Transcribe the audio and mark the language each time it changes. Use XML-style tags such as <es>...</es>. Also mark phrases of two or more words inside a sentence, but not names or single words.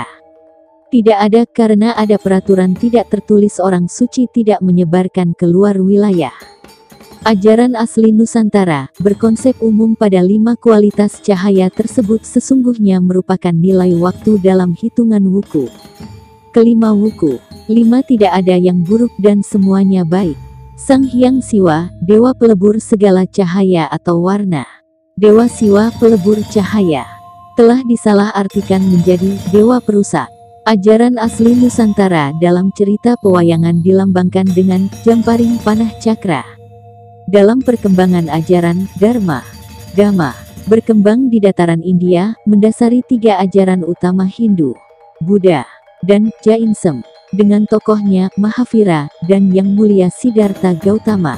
<id>Tidak ada, karena ada peraturan tidak tertulis orang suci tidak menyebarkan keluar wilayah. Ajaran asli Nusantara berkonsep umum pada 5 kualitas cahaya tersebut sesungguhnya merupakan nilai waktu dalam hitungan wuku. Kelima wuku, 5 tidak ada yang buruk dan semuanya baik. Sang Hyang Siwa, dewa pelebur segala cahaya atau warna. Dewa Siwa pelebur cahaya, telah disalahartikan menjadi dewa perusak. Ajaran asli Nusantara dalam cerita pewayangan dilambangkan dengan jamparing panah cakra. Dalam perkembangan ajaran Dharma, Dhamma, berkembang di dataran India, mendasari 3 ajaran utama Hindu, Buddha, dan Jainism, dengan tokohnya Mahavira, dan Yang Mulia Siddhartha Gautama.</id>